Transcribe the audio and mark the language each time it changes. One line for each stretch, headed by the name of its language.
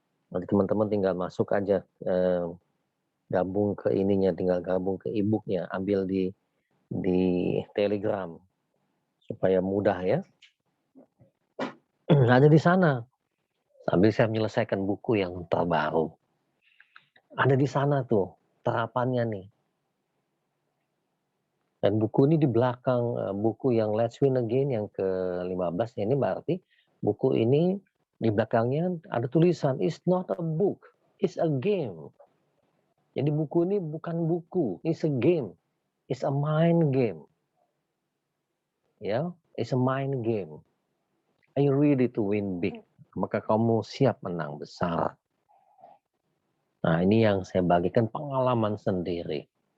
Indonesian: Nanti teman-teman tinggal masuk aja, gabung ke ininya, tinggal gabung ke e-booknya, ambil di Telegram supaya mudah ya. Ada di sana. Sambil saya menyelesaikan buku yang terbaru. Ada di sana tuh terapannya nih. Dan buku ini di belakang buku yang Let's Win Again yang ke-15 ini berarti buku ini Di belakangnya ada tulisan,
English: "It's not a book, it's a game."
Indonesian: Jadi buku ini bukan buku,
English: it's a game, it's a mind game,
Indonesian: ya,
English: it's a mind game. Are you ready to win big?
Indonesian: Maka kamu siap menang besar. Nah, ini yang saya bagikan pengalaman sendiri.